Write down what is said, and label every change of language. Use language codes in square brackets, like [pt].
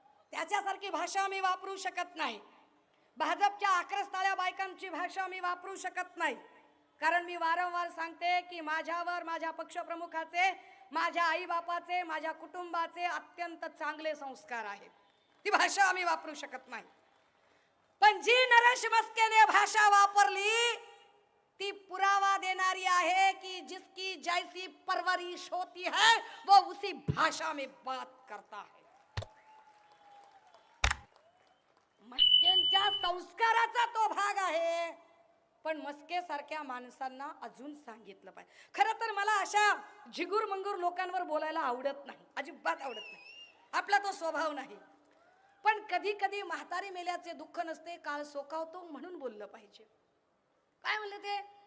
[mr] त्याच्यासारखी भाषा मी वापरू शकत नाही. भाजपच्या आक्रस्ताळ्या बायकांची भाषा मी वापरू शकत नाही. कारण मी वारंवार सांगते की माझ्यावर, माझ्या पक्षप्रमुखाचे, माझ्या आईबापाचे, माझ्या कुटुंबाचे अत्यंत चांगले संस्कार आहेत. ती भाषा आम्ही वापरू शकत नाही. पण जी नरेश मस्केने भाषा वापरली ती पुरावा देणारी आहे [hi] कि जिसकी जैसी परवरिश होती है वो उसी भाषा में बात करता है. [mr] मस्केंच्या संस्काराचा तो भाग आहे. पण मस्के सारख्या माणसांना अजून सांगितलं पाहिजे. खरं तर मला अशा झिगूर मंगूर लोकांवर बोलायला आवडत नाही, अजिबात आवडत नाही. आपला तो स्वभाव नाही. पण कधी कधी म्हातारी मेल्याचे दुःख नसते, काळ सोकावतो म्हणून बोललं पाहिजे. काय म्हणले ते?